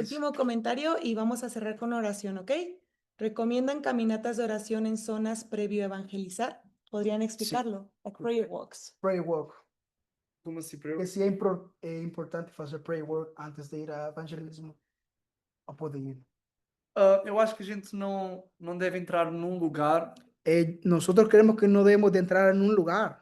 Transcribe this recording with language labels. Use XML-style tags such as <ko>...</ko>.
<es>Último comentario y vamos a cerrar con oración, ¿ok? ¿Recomiendan caminatas de oración en zonas previo a evangelizar? ¿Podrían explicarlo?</es> <en>Like prayer walks. Prayer walk.</en> <pt>Como assim,</pt> <es>Que sí es importante hacer prayer walk antes de ir a evangelismo. ¿O puede ir?</es> <pt>Eu acho que a gente não deve entrar num lugar</pt> <es>nosotros creemos que no debemos de entrar en un lugar</es>